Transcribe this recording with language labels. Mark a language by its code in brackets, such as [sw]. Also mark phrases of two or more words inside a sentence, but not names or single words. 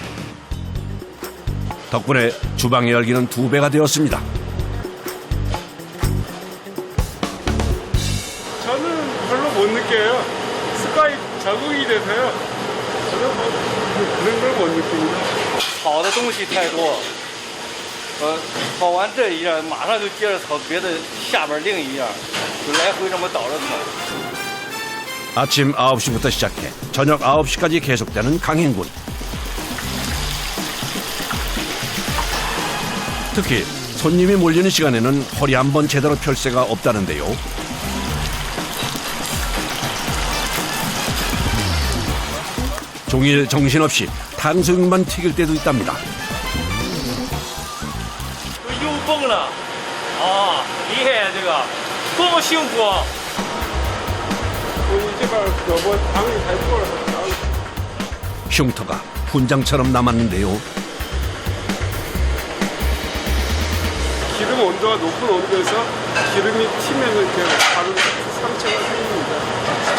[ko] 덕분에 주방의 열기는 2배가 되었습니다. 저는 별로 못 느껴요. 습관이 적응이 돼서요. 저는 그런 걸 못 느낍니다. [zh] 炒的东西太多，炒完这一样，马上就接着炒别的，下边另一样，就来回这么倒着炒。 [ko] 아침 9시부터 시작해 저녁 9시까지 계속되는 강행군. 특히 손님이 몰리는 시간에는 허리 한 번 제대로 펼 새가 없다는데요. 종일 정신없이 탕수육만 튀길 때도 있답니다. [zh] 又蹦了，啊，厉害呀！这个多么幸福啊！ [ko] 이제가 여보 당이 잘 돌아서 흉터가 훈장처럼 남았는데요. 기름 온도가 높은 온도에서 기름이 튀면 이렇게 바로 상처가 생깁니다.